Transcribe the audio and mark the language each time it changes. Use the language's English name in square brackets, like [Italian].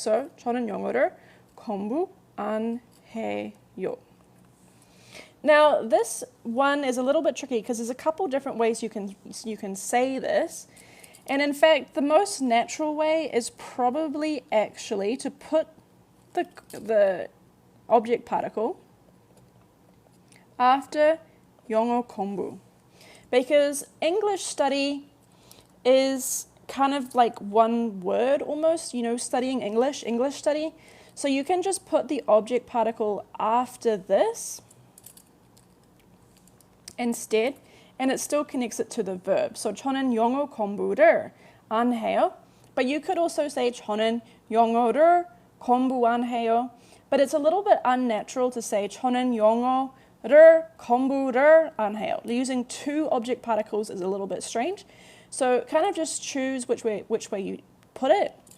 [Korean] So 저는 영어를 공부 안 해요. [English] Now this one is a little bit tricky because there's a couple different ways you can say this. And in fact, the most natural way is probably actually to put the object particle after 영어 공부. Because English study is kind of like one word almost, studying English study. So you can just put the object particle after this instead, and it still connects it to the verb. [Korean] So 저는 영어 공부를 안 해요. [English] But you could also say [Korean] 저는 영어를 공부 안 해요. [English] But it's a little bit unnatural to say [Korean] 저는 영어를 공부를 안 해요. [English] Using two object particles is a little bit strange. So kind of just choose which way you put it.